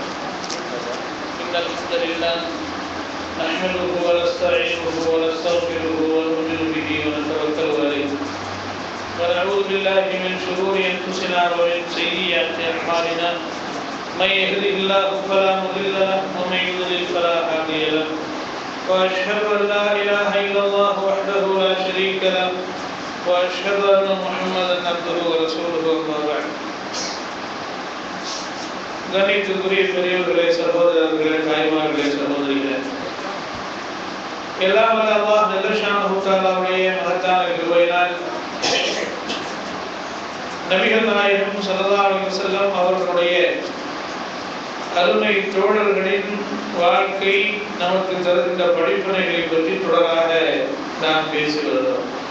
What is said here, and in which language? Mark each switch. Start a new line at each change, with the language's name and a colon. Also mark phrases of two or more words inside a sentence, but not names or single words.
Arabic: إن الحمد لله نحمده ونستعينه ونستغفره ونؤمن به ونتوكل عليه ونعوذ بالله من شرور أنفسنا ومن سيئات أعمالنا من يهده الله فلا مضل له ومن يضلل فلا هادي له وأشهد أن لا إله إلا الله وحده لا شريك له وأشهد أن محمدا عبده ورسوله أما بعد.
Tamil: கண்ணியத்திற்குரிய பெரியவர்களே, சகோதரர்களே, தாய்மார்களே, சகோதரிகளே, எல்லாம் வல்ல அல்லாஹ்
Arabic: جل شأنه تعالى
Tamil: மகத்தான கிருபையினால் நபிகள் நாயகம்
Arabic: صلى الله عليه وسلم
Tamil: அவர்களுடைய அருமை தோழர்களின் வாழ்க்கை நமக்கு தருகின்ற படிப்பினைகளை பற்றி தொடராக நாம் பேசி வருகிறோம்.